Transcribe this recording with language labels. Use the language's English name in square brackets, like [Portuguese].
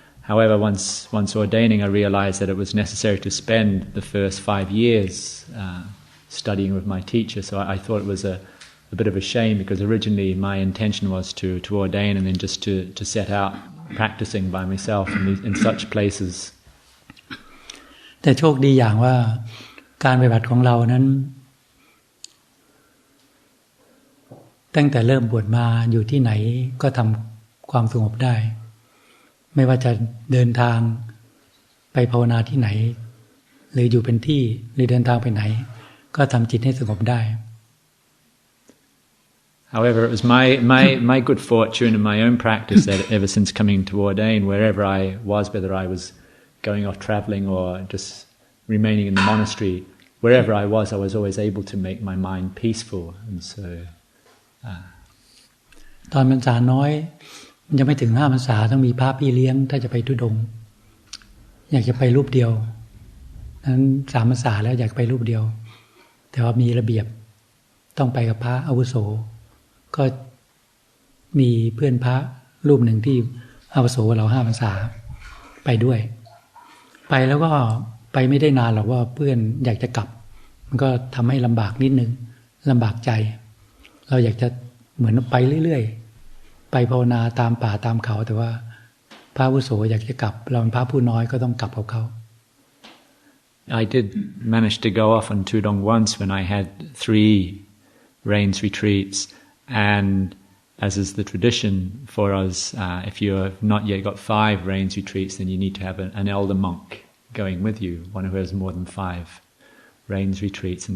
[English] However, once ordaining, I realized that it was necessary to spend the first 5 years studying with my teacher. So I thought it was a bit of a shame because originally my intention was to ordain and then just to set out practicing by myself in such places. [Thai] แต่โชคดีอย่างว่าการปฏิบัติของเรานั้นตั้งแต่เริ่มบวชมาอยู่ที่ไหนก็ทำความสงบได้ไม่ว่าจะเดินทางไปภาวนาที่ไหนหรืออยู่เป็นที่หรือเดินทางไปไหนก็ทำจิตให้สงบได้ [English] However, it was my good fortune in my own practice that ever since coming to ordain, wherever I was, whether I was going off traveling or just remaining in the monastery, wherever I was always able to make my mind peaceful, and so. [Thai] ตอนพรรษาน้อยมันจะไม่ถึง5 พรรษาต้องมีพระพี่เลี้ยงถ้าจะไปทุดงค์อยากจะไปรูปเดียวนั้น3 พรรษาแล้วอยากไปรูปเดียวแต่ว่ามีระเบียบต้องไปกับพระอาวุโสก็มีเพื่อนพระรูปหนึ่งที่ อาวุโสเรา5 พรรษาไปด้วยไปแล้วก็ไปไม่ได้นานหรอกว่าเพื่อนอยากจะกลับมันก็ทำให้ลำบากนิดนึงลำบากใจเราอยากจะเหมือนไปเรื่อยๆไปภาวนาตามป่าตามเขาแต่ว่าพระอาวุโสอยากจะกลับเราเป็นพระผู้น้อยก็ต้องกลับกับเขา [English] I did manage to go off on Tudong once when I had 3 rains retreats, and as is the tradition for us, if you have not yet got 5 rains retreats, then you need to have an elder monk going with you, one who has more than 5 rains retreats.